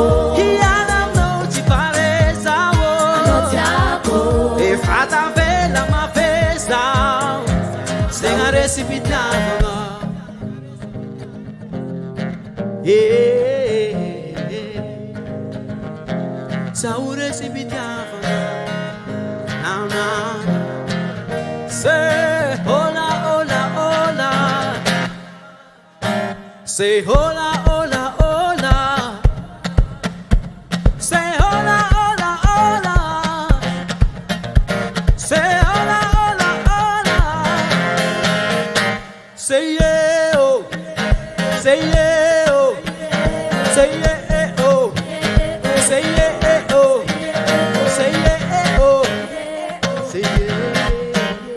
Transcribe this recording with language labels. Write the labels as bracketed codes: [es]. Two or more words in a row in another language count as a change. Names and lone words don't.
[mg] iala aminao tsy pareza Anao tiako efa tavela mafeza zegna resipitiavagna zaho resipitiavagna nana se hola hola hola [en] se hola hola hola se hola hola hola say hola hola hola say yeah oh say yeah oh say yeah oh say yeah oh say yeah oh say yeah